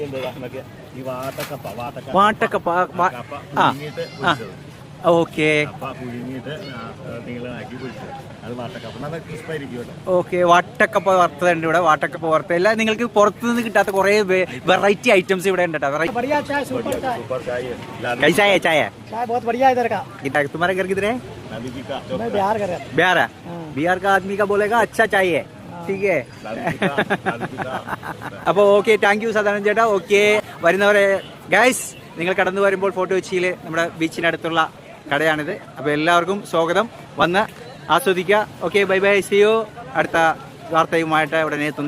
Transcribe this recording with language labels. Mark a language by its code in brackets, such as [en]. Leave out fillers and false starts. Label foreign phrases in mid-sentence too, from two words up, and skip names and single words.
[ml] വാട്ടക്കപ്പ, [en] okay okay. [ml] വാട്ടക്കപ്പ വറുത്തതുണ്ട് ഇവിടെ. വാട്ടക്കപ്പ വറുത്തല്ല, നിങ്ങൾക്ക് പുറത്തുനിന്ന് കിട്ടാത്ത കുറെ [en] variety items [ml] ഇവിടെ ഉണ്ട്. [hi] तुम्हारे घर किधर है? बिहार का आदमी का बोलेगा अच्छा चाहिए, ठीक है. [ml] അപ്പോൾ ഓക്കെ, [en] thank you [ml] സദാനന്ദൻ ചേട്ടാ. ഓക്കെ, വരുന്നവരെ ഗൈസ്, നിങ്ങൾ കടന്നു വരുമ്പോൾ ഫോർട്ട് കൊച്ചിയിൽ നമ്മുടെ ബീച്ചിനടുത്തുള്ള കടയാണിത്. അപ്പോൾ എല്ലാവർക്കും സ്വാഗതം, വന്ന് ആസ്വദിക്കുക. [en] okay, bye bye, see you. [ml] അടുത്ത വാർത്തയുമായിട്ട് ഉടനെ എത്തുന്നതായിരിക്കും.